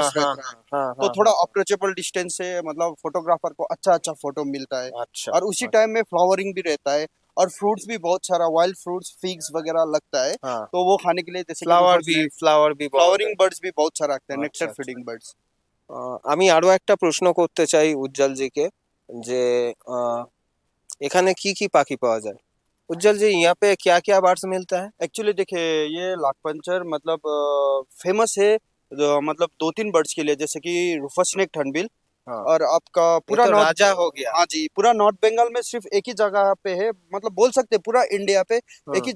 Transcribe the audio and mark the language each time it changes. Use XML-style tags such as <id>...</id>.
<hi>हाँ मस्त हाँ रहता है। हाँ तो हाँ थोड़ा हाँ हाँ। अप्रोचेबल डिस्टेंस से मतलब फोटोग्राफर को अच्छा अच्छा फोटो मिलता है। अच्छा और उसी टाइम में फ्लावरिंग भी रहता है और फ्रूट्स भी बहुत सारा, वाइल्ड फ्रूट्स फिग्स वगैरह लगता है। हाँ। तो वो खाने के लिए जैसे कि फ्लावर भी बहुत है। फ्लावरिंग बर्ड्स भी बहुत सारा रखते हैं,</hi> <bn>আচ্ছা</bn> <hi>नेक्टर</hi> <bn>আচ্ছা।</bn> <hi>Feeding birds.</hi> <bn>আমি আরো একটা প্রশ্ন করতে চাই উজ্জ্বল জিকে, যে আহ, এখানে কি কি পাখি পাওয়া যায়?</bn> <hi>उज्जवल जी, यहाँ पे क्या क्या बर्ड्स मिलता है? एक्चुअली देखिए ये लाखपंचर मतलब फेमस है मतलब दो तीन बर्ड्स के लिए, जैसे कि रूफस स्नेक हॉर्नबिल। हाँ, और आपका ये पूरा तो नॉर्थ, राजा हो गया। हाँ जी, पूरा नॉर्थ बंगाल में सिर्फ एक ही जगह पे है, मतलब बोल सकते हैं पूरा इंडिया पे एक</hi>